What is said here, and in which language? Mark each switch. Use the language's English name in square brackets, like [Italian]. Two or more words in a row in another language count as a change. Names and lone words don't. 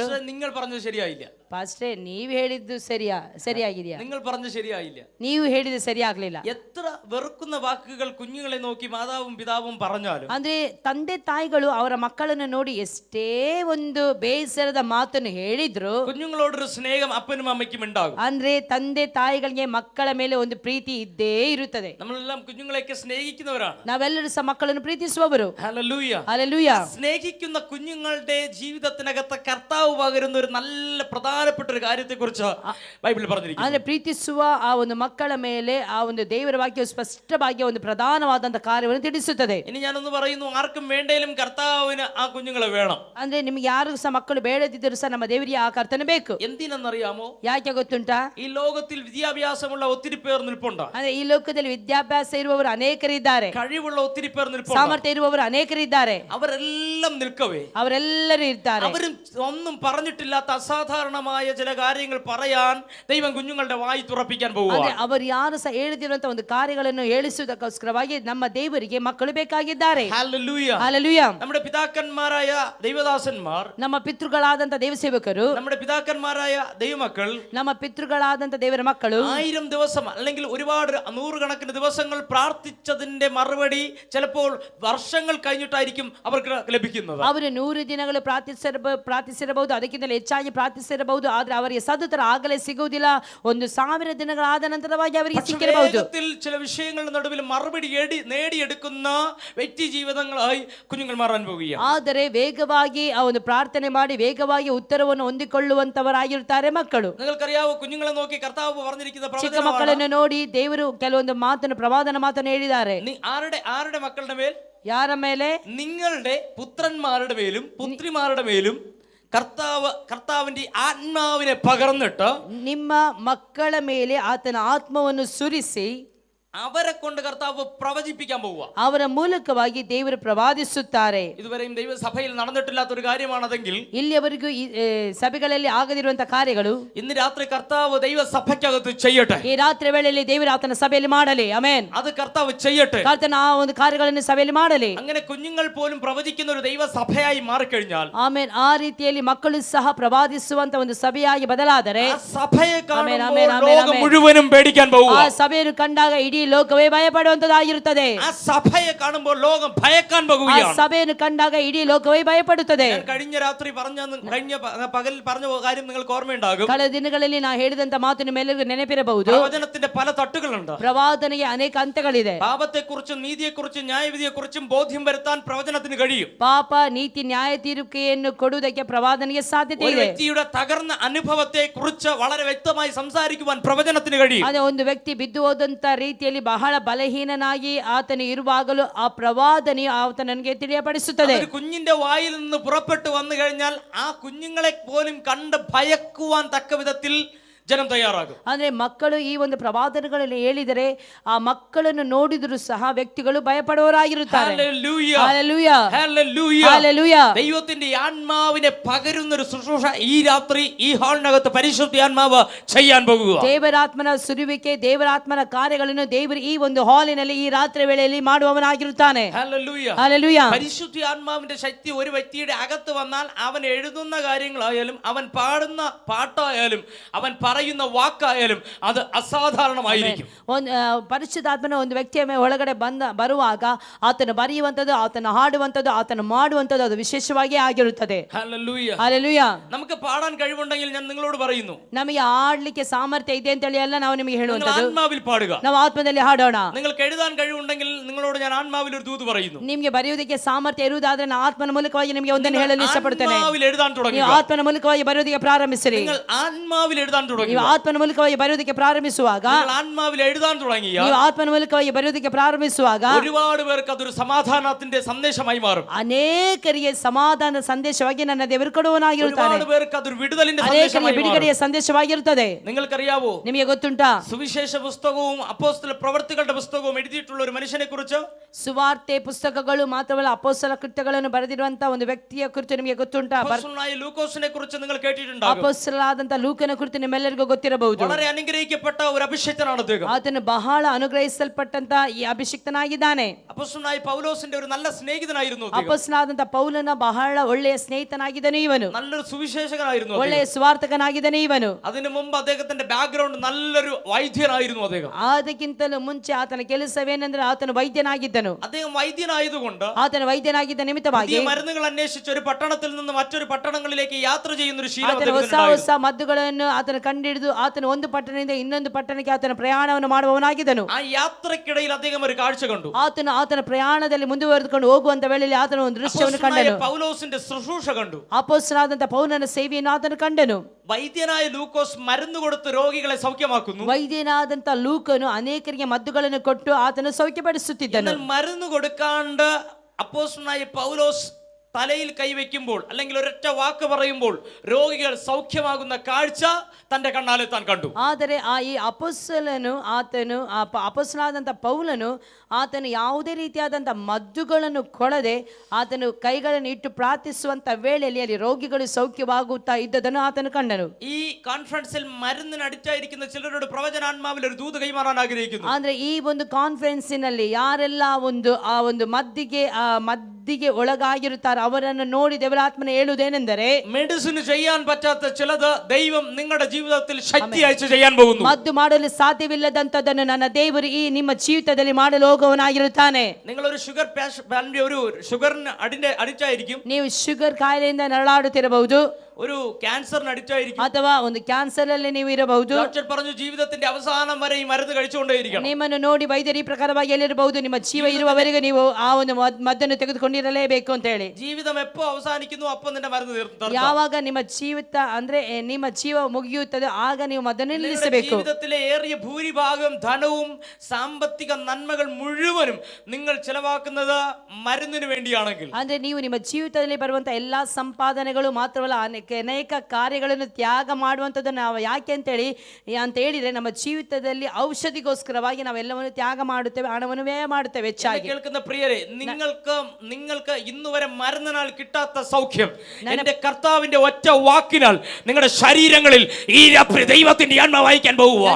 [Malayalam] പാസ്റ്റർ നിങ്ങൾ പറഞ്ഞത് ശരിയായില്ല, [Kannada] ಪಾಸ್ಟ್ರೇ ನೀವು ಹೇಳಿದ್ದು ಸರಿಯಾಗಿದೆಯಾ, [Malayalam] നിങ്ങൾ പറഞ്ഞത് ശരിയായില്ല, [Kannada] ನೀವು ಹೇಳಿದ್ದು ಸರಿಯಾಗ್ಲಿಲ್ಲ. [Malayalam] എത്ര വെറുക്കുന്ന വാക്കുകൾ കുഞ്ഞുങ്ങളെ നോക്കി മാതാവും പിതാവും പറഞ്ഞാലും [Kannada] ಅಂದ್ರೆ ತಂದೆ ತಾಯಿಗಳು ಅವರ ಮಕ್ಕಳನ್ನು ನೋಡಿ ಎಷ್ಟೇ ಒಂದು ಬೇಸರದ ಮಾತನ್ನು ಹೇಳಿದ್ರು, [Malayalam] കുഞ്ഞുങ്ങളോടൊരു സ്നേഹം അപ്പനും അമ്മയ്ക്കും ഉണ്ടാകും. [Kannada] ಅಂದ್ರೆ ತಂದೆ ತಾಯಿಗಳಿಗೆ ಮಕ್ಕಳ ಮೇಲೆ ಒಂದು ಪ್ರೀತಿ ಇದ್ದೇ ಇರುತ್ತದೆ. [Malayalam] നമ്മളെല്ലാം കുഞ്ഞുങ്ങളെയൊക്കെ സ്നേഹിക്കുന്നവരാണ്. [Kannada] ನಾವೆಲ್ಲರೂ ಸಹ ಮಕ್ಕಳನ್ನು ಪ್ರೀತಿಸುವವರು. [Malayalam] ഹല്ലേലൂയ. ഹല്ലേലൂയ. സ്നേഹിക്കുന്ന കുഞ്ഞുങ്ങളുടെ ജീവിതത്തിനകത്ത് കർത്താവ് പകരുന്ന ഒരു നല്ല പ്രധാനപ്പെട്ട ഒരു കാര്യത്തെക്കുറിച്ച് ബൈബിൾ പറഞ്ഞിരിക്കുന്നു. [Kannada] ಅಂದ್ರೆ ಪ್ರೀತಿಸುವ ಆ ಒಂದು ಮಕ್ಕಳ ಮೇಲೆ ಆ ಒಂದು ದೇವರ ವಾಕ್ಯವು ಸ್ಪಷ್ಟವಾಗಿ ಒಂದು ಪ್ರಧಾನವಾದಂತಹ ಕಾರ್ಯವನ್ನು ತಿಳಿಸುತ್ತದೆ. [Malayalam] ഇനി ഞാനൊന്ന് പറയുന്നു, ആർക്കും വേണ്ടേലും കർത്താവിന് ആ കുഞ്ഞുങ്ങളെ വേണം. [Kannada] ಅಂದ್ರೆ ನಿಮ್ಗೆ ಯಾರಿಗೂ ಸಹ ಮಕ್ಕಳು ಬೇಡದಿದ್ದರೂ ಸಹ ನಮ್ಮ ದೇವರಿಗೆ ಆ ಕರ್ತನೆ ಬೇಕು. [Malayalam] എന്തിനെന്നറിയാമോ? [Kannada] ಯಾಕೆ ಗೊತ್ತುಂಟಾ? [Malayalam] ഈ ലോകത്തിൽ വിദ്യാഭ്യാസമുള്ള ഒത്തിരി പേർ നിൽപ്പുണ്ട്. [Kannada] ಅಂದ್ರೆ ಈ ಲೋಕದಲ್ಲಿ ವಿದ್ಯಾಭ್ಯಾಸ ಇರುವವರು ಅನೇಕರಿದ್ದಾರೆ, [Malayalam] കഴിവുള്ള ഒത്തിരി പേർ നിൽപ്പുണ്ട്. [Kannada] ಸಾಮರ್ಥ್ಯ ಇರುವವರು ಅನೇಕರಿದ್ದಾರೆ. [Malayalam] അവരെല്ലാം നിൽക്കവേ [Kannada] ಅವರೆಲ್ಲರೂ ಇರ್ತಾರೆ. [Malayalam] അവരും ഒന്നും പറഞ്ഞിട്ടില്ലാത്ത അസാധാരണമായ ചില കാര്യങ്ങൾ പറയാൻ ദൈവം കുഞ്ഞുങ്ങളുടെ വായി തുറപ്പിക്കാൻ [Kannada] ಅಂದ್ರೆ [Malayalam] പോവുകയാണ്. [Kannada] ಅವರು ಯಾರು ಸಹ ಹೇಳಿದಿರುವಂತ ಒಂದು ಕಾರ್ಯಗಳನ್ನು ಹೇಳಿಸುವುದಕ್ಕೋಸ್ಕರವಾಗಿ ನಮ್ಮ ದೇವರಿಗೆ ಮಕ್ಕಳು ಬೇಕಾಗಿದ್ದಾರೆ. [Malayalam] ഹല്ലേലൂയ. [Kannada] ಹಲ್ಲೆಲೂಯ. [Malayalam] നമ്മുടെ പിതാക്കന്മാരായ ദൈവദാസന്മാർ, [Kannada] ನಮ್ಮ ಪಿತೃಗಳಾದಂತ ದೇವಸೇವಕರು, [Malayalam] നമ്മുടെ പിതാക്കന്മാരായ ദൈവമക്കൾ [Kannada] ನಮ್ಮ ಪಿತೃಗಳಾದಂತ ದೇವರ ಮಕ್ಕಳು [Malayalam] 1000 ദിവസം അല്ലെങ്കിൽ ഒരുപാട് 100 കണക്കിന് ദിവസങ്ങൾ പ്രാർത്ഥിച്ചതിന്റെ മറുപടി ചിലപ്പോൾ വർഷങ്ങൾ കഴിഞ്ഞിട്ടായിരിക്കും അവർക്ക് ലഭിക്കുന്നത്. [Kannada] ಅವರು 100 ದಿನಗಳು ಪ್ರಾರ್ಥಿಸಿರಬಹುದು, ಅದಕ್ಕಿಂತಲೂ ಹೆಚ್ಚಾಗಿ ಪ್ರಾರ್ಥಿಸಿರಬಹುದು, ಆದ್ರೆ ಅವರಿಗೆ ಸದುತ್ತರ ಆಗಲೇ ಸಿಗುವುದಿಲ್ಲ. 1000 ದಿನಗಳಾದ ನಂತರವಾಗಿ ಅವರಿಗೆ ಸಿಕ್ಕಿರಬಹುದು. [Malayalam] വേഗത്തിൽ ചില വിഷയങ്ങളുടെ നടുവിൽ മറുപടി നേടിയെടുക്കുന്ന വ്യക്തി ജീവിതങ്ങളായി കുഞ്ഞുങ്ങൾ മാറാൻ പോവുകയാണ്. [Kannada] ಆದರೆ ವೇಗವಾಗಿ ಆ ಒಂದು ಪ್ರಾರ್ಥನೆ ಮಾಡಿ ವೇಗವಾಗಿ ಉತ್ತರವನ್ನು ಹೊಂದಿಕೊಳ್ಳುವಂತವರಾಗಿರುತ್ತಾರೆ ಮಕ್ಕಳು. [Malayalam] നിങ്ങൾക്കറിയാവോ, കുഞ്ഞുങ്ങളെ നോക്കി കർത്താവ് പറഞ്ഞിരിക്കുന്ന [Kannada] ಚಿಕ್ಕ ಮಕ್ಕಳನ್ನು ನೋಡಿ ದೇವರು ಕೆಲವೊಂದು ಮಾತನ್ನು ಪ್ರವಾದನ ಮಾತನ್ನು ಹೇಳಿದ್ದಾರೆ. [Malayalam] ആരുടെ മക്കളുടെ മേൽ? [Kannada] ಯಾರ ಮೇಲೆ? [Malayalam] നിങ്ങളുടെ പുത്രന്മാരുടെ മേലും പുത്രിമാരുടെ മേലും കർത്താവിന്റെ ആത്മാവിനെ പകർന്നിട്ട് [Kannada] ನಿಮ್ಮ ಮಕ್ಕಳ ಮೇಲೆ ಆತನ ಆತ್ಮವನ್ನು ಸುರಿಸಿ [Malayalam] അവരെ കൊണ്ട് കർത്താവ് പ്രവചിപ്പിക്കാൻ പോവുക. [Kannada] ಅವರ ಮೂಲಕವಾಗಿ ದೇವರು ಪ್ರವಾದಿಸುತ್ತಾರೆ. [Malayalam] ഇതുവരെയും ദൈവസഭയിൽ നടന്നിട്ടില്ലാത്ത ഒരു കാര്യമാണതെങ്കിൽ, [Kannada] ಇಲ್ಲಿಯವರೆಗೂ ಸಭೆಗಳಲ್ಲಿ ಆಗದಿರುವಂತಹ ಕಾರ್ಯಗಳು [Malayalam] ഇന്ന് രാത്രി കർത്താവ് ദൈവസഭയ്ക്കകത്ത് ചെയ്യട്ടെ. [Kannada] ಈ ರಾತ್ರಿ ವೇಳೆಯಲ್ಲಿ ದೇವರು ಆತನ ಸಭೆಯಲ್ಲಿ ಮಾಡಲಿ. ಆಮೆನ್. [Malayalam] അത് കർത്താവ് ചെയ്യട്ടെ. [Kannada] ಕರ್ತನ ಆ ಒಂದು ಕಾರ್ಯಗಳನ್ನು ಸಭೆಯಲ್ಲಿ ಮಾಡಲಿ. [Malayalam] അങ്ങനെ കുഞ്ഞുങ്ങൾ പോലും പ്രവചിക്കുന്ന ഒരു ദൈവസഭയായി മാറിക്കഴിഞ്ഞാൽ, [Kannada] ಆಮೆನ್, ಆ ರೀತಿಯಲ್ಲಿ ಮಕ್ಕಳು ಸಹ ಪ್ರವಾದಿಸುವಂತ ಒಂದು ಸಭೆಯಾಗಿ ಬದಲಾದರೆ [Malayalam] ആ സഭയെ കാണുമ്പോൾ ആമേൻ, ലോകം ആമേൻ. മുഴുവനും പേടിക്കാൻ പോവുക. [Kannada] ಆ ಸಭೆಯನ್ನು ಕಂಡಾಗ ಇಡೀ ಲೋಕವೇ ಭಯಪಡುವಂತದ್ದಾಗಿರುತ್ತದೆ. [Malayalam] ആ സഭയെ കാണുമ്പോൾ ലോകം ഭയക്കാൻ [Kannada] ಆ [Malayalam] പോകുകയാണ്. [Kannada] ಸಭೆಯನ್ನು ಕಂಡಾಗ ಇಡೀ ಲೋಕವೇ ಭಯಪಡುತ್ತದೆ. [Malayalam] ഞാൻ കഴിഞ്ഞ രാത്രി കഴിഞ്ഞ പകലിൽ പറഞ്ഞ കാര്യം നിങ്ങൾക്ക് ഓർമ്മയുണ്ടാകും. [Kannada] ಕಳೆದ ದಿನಗಳಲ್ಲಿ ನಾ ಹೇಳಿದಂತ ಮಾತು ನಿಮ್ಮೆಲ್ಲರಿಗೂ ನೆನಪಿರಬಹುದು. [Malayalam] പ്രവചനത്തിന്റെ പല തട്ടുകളുണ്ട്. [Kannada] ಪ್ರವಾದನೆಗೆ ಅನೇಕ ಹಂತಗಳಿದೆ. [Malayalam] പാപത്തെക്കുറിച്ചും നീതിയെക്കുറിച്ചും ന്യായവിധിയെക്കുറിച്ചും ബോധ്യം വരുത്താൻ പ്രവചനത്തിന് കഴിയും. [Kannada] ಪಾಪ ನೀತಿ ನ್ಯಾಯ ತೀರ್ಪೆಯನ್ನು ಕೊಡುವುದಕ್ಕೆ ಪ್ರವಾದನೆಗೆ ಸಾಧ್ಯತೆ [Malayalam] ഒരു [Kannada] ಇದೆ. [Malayalam] വ്യക്തിയുടെ തകർന്ന അനുഭവത്തെ കുറിച്ച് വളരെ വ്യക്തമായി സംസാരിക്കുവാൻ പ്രവചനത്തിന് കഴിയും. [Kannada] ಅದೇ ಒಂದು ವ್ಯಕ್ತಿ ಬಿದ್ದು ಹೋದಂತ ರೀತಿಯಲ್ಲಿ ಬಹಳ ಬಲಹೀನನಾಗಿ ಆತನು ಇರುವಾಗಲೂ ಆ ಪ್ರವಾದನೆಯು ಆತನಿಗೆ ತಿಳಿಯಪಡಿಸುತ್ತದೆ. [Malayalam] ഒരു കുഞ്ഞിന്റെ വായിൽ നിന്ന് പുറപ്പെട്ടു വന്നു കഴിഞ്ഞാൽ ആ കുഞ്ഞുങ്ങളെ പോലും കണ്ട് ഭയക്കുവാൻ തക്ക വിധത്തിൽ [Kannada] ಜನ ತಯಾರಾಗು. ಅಂದ್ರೆ ಮಕ್ಕಳು ಈ ಒಂದು ಪ್ರವಾದನೆಗಳನ್ನು ಹೇಳಿದರೆ ಆ ಮಕ್ಕಳನ್ನು ನೋಡಿದರೂ ಸಹ ವ್ಯಕ್ತಿಗಳು ಭಯಪಡುವವರಾಗಿರುತ್ತಾರೆ. [Malayalam] ഹല്ലേലൂയ. ഹല്ലേലൂയ. ഹല്ലേലൂയ. ഹല്ലേലൂയ. ദൈവത്തിന്റെ ആത്മാവിനെ പകരുന്ന ഒരു ശുശ്രൂഷ ഈ രാത്രി ഈ ഹാളിനകത്ത് പരിശുദ്ധാത്മാവ് ചെയ്യാൻ പോകുക. [Kannada] ದೇವರಾತ್ಮನ ಸುರುವಿಕೆ, ದೇವರಾತ್ಮನ ಕಾರ್ಯಗಳನ್ನು ದೇವರು ಈ ಒಂದು ಹಾಲಿನಲ್ಲಿ ಈ ರಾತ್ರಿ ವೇಳೆಯಲ್ಲಿ ಮಾಡುವವನಾಗಿರುತ್ತಾನೆ. [Malayalam] ഹല്ലേലൂയ. ഹല്ലേലൂയ. പരിശുദ്ധാത്മാവിന്റെ ശക്തി ഒരു വ്യക്തിയുടെ അകത്ത് വന്നാൽ അവൻ എഴുതുന്ന കാര്യങ്ങളായാലും അവൻ പാടുന്ന പാട്ടായാലും അവൻ പറയുന്ന വാക്കായാലും അത് അസാധാരണമായിരിക്കും. [Kannada] ಪರಿಶುದ್ಧಾತ್ಮನ ಒಂದು ವ್ಯಕ್ತಿಯ ಒಳಗಡೆ ಬರುವಾಗ ಆತನು ಬರೆಯುವಂಥದ್ದು, ಆತನು ಹಾಡುವಂಥದ್ದು, ಆತನು ಮಾಡುವಂಥದ್ದು ಅದು ವಿಶೇಷವಾಗಿ ಆಗಿರುತ್ತದೆ. [Malayalam] ഹല്ലേലൂയ. [Kannada] ಹಲ್ಲೆಲೂಯ. [Malayalam] നമുക്ക് പാടാൻ കഴിവുണ്ടെങ്കിൽ ഞാൻ നിങ്ങളോട് പറയുന്നു, [Kannada] ನಮಗೆ ಆಡ್ಲಿಕ್ಕೆ ಸಾಮರ್ಥ್ಯ ಇದೆ ಅಂತ ಹೇಳಿ ಅಲ್ಲ ನಾವು ನಿಮಗೆ ಹೇಳುವಂಥದ್ದು. [Malayalam] ആത്മാവിൽ പാടുക. [Kannada] ನಾವು ಆತ್ಮದಲ್ಲಿ ಹಾಡೋಣ. [Malayalam] നിങ്ങൾക്ക് എഴുതാൻ കഴിവുണ്ടെങ്കിൽ നിങ്ങളോട് ഞാൻ ആത്മാവിൽ ഒരു ദൂത് പറയുന്നു. [Kannada] ನಿಮಗೆ ಬರೆಯುವುದಕ್ಕೆ ಸಾಮರ್ಥ್ಯ ಇರುವುದಾದ್ರೆ ನಾನು ಆತ್ಮನ ಮೂಲಕವಾಗಿ ನಿಮಗೆ ಒಂದನ್ನು ಹೇಳಲು ಇಷ್ಟಪಡುತ್ತೇನೆ. [Malayalam] ആത്മാവിൽ എഴുതാൻ തുടങ്ങുക. [Kannada] ನೀವು ಆತ್ಮನ ಮೂಲಕವಾಗಿ ಬರೆಯುವುದಕ್ಕೆ ಪ್ರಾರಂಭಿಸಿರಿ. [Malayalam] നിങ്ങൾ ആത്മാവിൽ എഴുതാൻ തുടങ്ങുക. [Kannada] ನೀವು ಆತ್ಮನ ಮೂಲಕವಾಗಿ ಬರೆಯುವುದಕ್ಕೆ ಪ್ರಾರಂಭಿಸುವಾಗ, [Malayalam] നിങ്ങൾ ആത്മാവിൽ എഴുതാൻ തുടങ്ങിയാൽ, [Kannada] ನೀವು ಆತ್ಮನ ಮೂಲಕವಾಗಿ ಬರೆಯುವುದಕ್ಕೆ ಪ್ರಾರಂಭಿಸುವಾಗ [Malayalam] ഒരുപാട് പേർക്ക് അതൊരു സമാധാനത്തിന്റെ സന്ദേശമായി മാറും. [Kannada] ಅನೇಕರಿಗೆ ಸಮಾಧಾನ ಸಂದೇಶವಾಗಿ ನನ್ನ ದೇವರು ಕೊಡುವವನಾಗಿರುತ್ತಾನೆ. [Malayalam] ഒരുപാട് പേർക്ക് അതൊരു വിടുതലിന്റെ [Kannada] ಅನೇಕರಿಗೆ [Malayalam] സന്ദേശമായി [Kannada] ಬಿಡುಗಡೆಯ [Malayalam] മാറും. [Kannada] ಸಂದೇಶವಾಗಿರುತ್ತದೆ. [Malayalam] നിങ്ങൾക്കറിയാവോ, [Kannada] ನಿಮಗೆ ಗೊತ್ತುಂಟಾ, [Malayalam] സുവിശേഷ പുസ്തകവും അപ്പോസ്തല പ്രവർത്തികളുടെ പുസ്തകവും എഴുതിയിട്ടുള്ള ഒരു മനുഷ്യനെ കുറിച്ച് [Kannada] ಸುವಾರ್ತೆ ಪುಸ್ತಕಗಳು ಮಾತ್ರವಲ್ಲ ಅಪೊಸ್ತಲ ಕೃತ್ಯಗಳನ್ನು ಬರೆದಿರುವಂತ ಒಂದು ವ್ಯಕ್ತಿಯ ಕುರಿತು ನಿಮಗೆ ಗೊತ್ತುಂಟಾ? [Malayalam] അപ്പോസ്തലനായ ലൂക്കോസിനെ കുറിച്ച് നിങ്ങൾ കേട്ടിട്ടുണ്ടാകും. [Kannada] ಅಪೊಸ್ತಲರಾದಂತ ಲೂಕನ ಕುರಿತು ನಿಮ್ಮೆಲ್ಲರಿಗೂ ಗೊತ್ತಿರಬಹುದು. [Malayalam] വളരെ അനുഗ്രഹിക്കപ്പെട്ട ഒരു അഭിഷിക്തനാണ് അദ്ദേഹം. [Kannada] ಆತನು ಬಹಳ ಅನುಗ್ರಹಿಸಲ್ಪಟ್ಟಂತ ಈ ಅಭಿಷಿಕ್ತನಾಗಿದ್ದಾನೆ. [Malayalam] അപ്പോസ്തലനായ പൗലോസിന്റെ ഒരു നല്ല സ്നേഹിതനായിരുന്നു അദ്ദേഹം. [Kannada] ಅಪೊಸ್ತಲನಾದಂತ ಪೌಲನ ಬಹಳ ಒಳ್ಳೆಯ ಸ್ನೇಹಿತನಾಗಿದ್ದಾನೆ ಇವನು. [Malayalam] നല്ലൊരു സുവിശേഷകനായിരുന്നു അദ്ദേഹം. [Kannada] ಒಳ್ಳೆಯ ಸುವಾರ್ತಕನಾಗಿದ್ದಾನೆ ಇವನು. [Malayalam] അതിനു മുമ്പ് അദ്ദേഹത്തിന്റെ ബാക്ക്ഗ്രൗണ്ട് നല്ലൊരു വൈദ്യനായിരുന്നു അദ്ദേഹം. [Kannada] ಅದಕ್ಕಿಂತಲೂ ಮುಂಚೆ ಆತನ ಕೆಲಸವೇನೆಂದ್ರೆ ಆತನು ವೈದ್ಯನಾಗಿದ್ದನು. [Malayalam] അദ്ദേഹം വൈദ്യനായതുകൊണ്ട് [Kannada] ಆತನ ವೈದ್ಯನಾಗಿದ್ದ ನಿಮಿತ್ತವಾಗಿ [Malayalam] പുതിയ മരുന്നുകൾ അന്വേഷിച്ച് ഒരു പട്ടണത്തിൽ നിന്ന് മറ്റൊരു പട്ടണങ്ങളിലേക്ക് യാത്ര ചെയ്യുന്ന ഒരു ശീലം [Kannada] ಆತನ ಹೊಸ [Malayalam] അദ്ദേഹത്തിനുണ്ടായിരുന്നു. [Kannada] ಹೊಸ ಮದ್ದುಗಳನ್ನು ಆತನು ಕಂಡಿಡಿದು ಆತನ ಒಂದು ಪಟ್ಟಣದಿಂದ ಇನ್ನೊಂದು ಪಟ್ಟಣಕ್ಕೆ ಆತನ ಪ್ರಯಾಣವನ್ನು ಮಾಡುವವನಾಗಿದ್ದನು. [Malayalam] ആ യാത്രക്കിടയിൽ അദ്ദേഹം ഒരു കാഴ്ച കണ്ടു. [Kannada] ಆತನು ಆತನ ಪ್ರಯಾಣದಲ್ಲಿ ಮುಂದುವರೆದುಕೊಂಡು ಹೋಗುವಂತ ವೇಳೆಯಲ್ಲಿ ಆತನ ಒಂದು ದೃಶ್ಯವನ್ನು ಕಂಡನು. [Malayalam] പൗലോസിന്റെ ശുശ്രൂഷ കണ്ടു. [Kannada] ಅಪೊಸ್ತಲನಾದಂತ ಪೌಲನ ಸೇವೆಯನ್ನು ಆತನು ಕಂಡನು. [Malayalam] വൈദ്യനായ ലൂക്കോസ് മരുന്ന് കൊടുത്ത് രോഗികളെ സൗഖ്യമാക്കുന്നു. [Kannada] ವೈದ್ಯನಾದಂತ ಲೂಕನು ಅನೇಕರಿಗೆ ಮದ್ದುಗಳನ್ನು ಕೊಟ್ಟು ಆತನು ಸೌಖ್ಯಪಡಿಸುತ್ತಿದ್ದನು. [Malayalam] എന്നാൽ മരുന്ന് കൊടുക്കാണ്ട് അപ്പോസ്തലനായ പൗലോസ് തലയിൽ കൈവയ്ക്കുമ്പോൾ അല്ലെങ്കിൽ ഒരൊറ്റ വാക്ക് പറയുമ്പോൾ രോഗികൾ സൗഖ്യമാകുന്ന കാഴ്ച തന്റെ കണ്ണാലെ താൻ കണ്ടു. [Kannada] ಆದರೆ ಈ ಅಪೊಸ್ತಲನು ಆತನು ಅಪೊಸ್ತಲನಾದಂತ ಪೌಲನು ಆತನು ಯಾವುದೇ ರೀತಿಯಾದಂಥ ಮದ್ದುಗಳನ್ನು ಕೊಡದೆ ಆತನು ಕೈಗಳನ್ನು ಇಟ್ಟು ಪ್ರಾರ್ಥಿಸುವಂತ ವೇಳೆಯಲ್ಲಿ ಅಲ್ಲಿ ರೋಗಿಗಳು ಸೌಖ್ಯವಾಗುತ್ತಾ ಇದ್ದದನ್ನು ಆತನು ಕಂಡನು. [Malayalam] ഈ കോൺഫറൻസിൽ മരുന്നിന് അടിച്ചായിരിക്കുന്ന ചിലരോട് പ്രവചനാത്മാവിൽ ഒരു ദൂത് കൈമാറാൻ ആഗ്രഹിക്കുന്നു. [Kannada] ಅಂದ್ರೆ ಈ ಒಂದು ಕಾನ್ಫರೆನ್ಸಿನಲ್ಲಿ ಯಾರೆಲ್ಲ ಆ ಒಂದು ಮದ್ದಿಗೆ ಒಳಗಾಗಿರುತ್ತಾರೆ ಅವರನ್ನು ನೋಡಿ ದೇವರಾತ್ಮನ ಹೇಳುವುದೇನೆಂದರೆ, [Malayalam] മെഡിസിന് ചെയ്യാൻ പറ്റാത്ത ചിലത് ദൈവം നിങ്ങളുടെ ജീവിതത്തിൽ ശക്തി അയച്ചു ചെയ്യാൻ പോകുന്നു. [Kannada] ಮದ್ದು ಮಾಡಲು ಸಾಧ್ಯವಿಲ್ಲದಂತದನ್ನು ನನ್ನ ದೇವರು ಈ ನಿಮ್ಮ ಜೀವಿತದಲ್ಲಿ ಮಾಡಲು ಹೋಗುವವನಾಗಿರುತ್ತಾನೆ. [Malayalam] നിങ്ങൾ ഒരു ഷുഗറിന് അടിച്ചായിരിക്കും. [Kannada] ನೀವು ಶುಗರ್ ಕಾಯಿಲೆಯಿಂದ ನರಳಾಡುತ್ತಿರಬಹುದು, [Malayalam] ഒരു ക്യാൻസറിന് അടിച്ചായിരിക്കും, [Kannada] ಅಥವಾ ಒಂದು ಕ್ಯಾನ್ಸರ್ ಅಲ್ಲಿ ನೀವು ಇರಬಹುದು. [Malayalam] ഡോക്ടർ പറഞ്ഞു ജീവിതത്തിന്റെ അവസാനം വരെ ഈ മരുന്ന് കഴിച്ചുകൊണ്ടേയിരിക്കണം. [Kannada] ನಿಮ್ಮನ್ನು ನೋಡಿ ವೈದ್ಯರು ಈ ಪ್ರಕಾರವಾಗಿ ಹೇಳಿರಬಹುದು, ನಿಮ್ಮ ಜೀವ ಇರುವವರೆಗೆ ನೀವು ಆ ಒಂದು ಮದ್ದನ್ನು ತೆಗೆದುಕೊಂಡಿರಲೇಬೇಕು ಅಂತ ಹೇಳಿ. [Malayalam] ജീവിതം എപ്പോ അവസാനിക്കുന്നു അപ്പോൾ നിന്റെ മരുന്ന് തീർന്നു. [Kannada] ಯಾವಾಗ ನಿಮ್ಮ ಜೀವಿತ ಅಂದ್ರೆ ನಿಮ್ಮ ಜೀವ ಮುಗಿಯುತ್ತದೆ ಆಗ ನೀವು ಮದ್ದನ್ನು ನಿಲ್ಲಿಸಬೇಕು. [Malayalam] ജീവിതത്തിലെ ഏറിയ ഭൂരിഭാഗം ധനവും സാമ്പത്തിക നന്മകൾ മുഴുവനും നിങ്ങൾ ചെലവാക്കുന്നത് മരുന്നിന് വേണ്ടിയാണെങ്കിൽ, [Kannada] ಅಂದ್ರೆ ನೀವು ನಿಮ್ಮ ಜೀವಿತದಲ್ಲಿ ಬರುವಂತ ಎಲ್ಲಾ ಸಂಪಾದನೆಗಳು ಮಾತ್ರವಲ್ಲ ಅನೇಕ ಕಾರ್ಯಗಳನ್ನು ತ್ಯಾಗ ಮಾಡುವಂಥದ್ದು ನಾವು ಯಾಕೆ ಅಂತ ಹೇಳಿದ್ರೆ ನಮ್ಮ ಜೀವಿತದಲ್ಲಿ ಔಷಧಿಗೋಸ್ಕರವಾಗಿ ನಾವೆಲ್ಲವನ್ನು ತ್ಯಾಗ ಮಾಡುತ್ತೇವೆ, ಹಣವನ್ನು ವ್ಯಯ ಮಾಡುತ್ತೇವೆ ಹೆಚ್ಚಾಗಿ. [Malayalam] കേൾക്കുന്ന പ്രിയരെ, നിങ്ങൾക്ക് ഇന്നുവരെ മരുന്നിനാൽ കിട്ടാത്ത സൗഖ്യം എന്റെ കർത്താവിന്റെ ഒറ്റ വാക്കിനാൽ നിങ്ങളുടെ ശരീരങ്ങളിൽ ഈ രാത്രി ദൈവത്തിന്റെ ആത്മാവ് വായിക്കാൻ പോകുവാണ്.